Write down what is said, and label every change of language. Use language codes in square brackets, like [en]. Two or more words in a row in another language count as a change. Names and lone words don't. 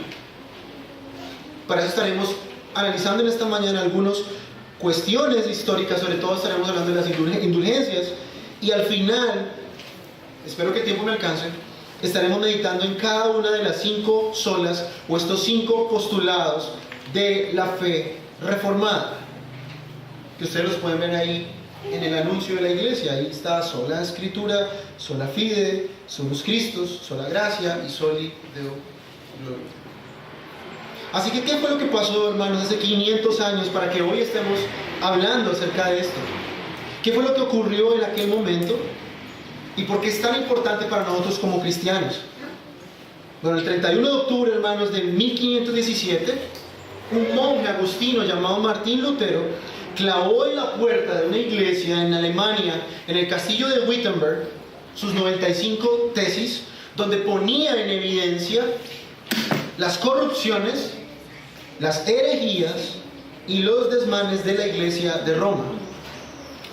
[es] Para eso estaremos analizando en esta mañana algunas cuestiones históricas, sobre todo estaremos hablando de las indulgencias, y al final, espero que el tiempo me alcance, estaremos meditando en cada una de las 5 solas o estos 5 postulados de la fe reformada, que ustedes los pueden ver ahí en el anuncio de la iglesia. Ahí está: sola escritura, [la] sola fide, solus Christus, [es] sola gracia y [la] soli Deo gloria. [es] Así que, ¿qué fue lo que pasó, hermanos, hace 500 años para que hoy estemos hablando acerca de esto? ¿Qué fue lo que ocurrió en aquel momento? ¿Y por qué es tan importante para nosotros como cristianos? Bueno, el 31 de octubre, hermanos, de 1517, un monje agustino llamado Martín Lutero clavó en la puerta de una iglesia en Alemania, en el castillo de Wittenberg, sus 95 tesis, donde ponía en evidencia las corrupciones, las herejías y los desmanes de la iglesia de Roma.